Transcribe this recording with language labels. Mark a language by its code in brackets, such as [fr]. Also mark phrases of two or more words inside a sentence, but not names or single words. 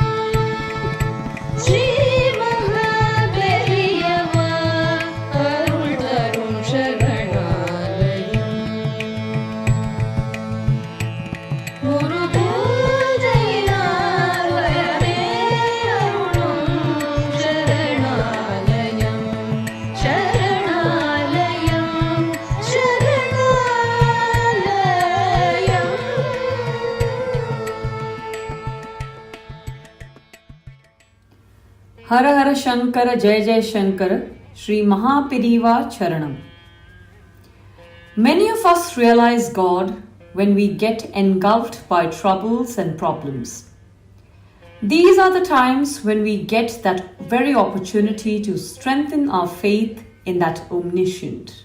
[ta] ஸ்ரீ மகாபெரியவா அருள் தரும் சரணாலயம் குரு பூஜையினால் வரவே அருளும் சரணாலயம் சரணாலயம் சரணாலயம். [sa] हर हर शंकर जय जय शंकर Shri Mahapiriva Charanam. [en] Many of us realize God when we get engulfed by troubles and problems. These are the times when we get that very opportunity to strengthen our faith in that omniscient.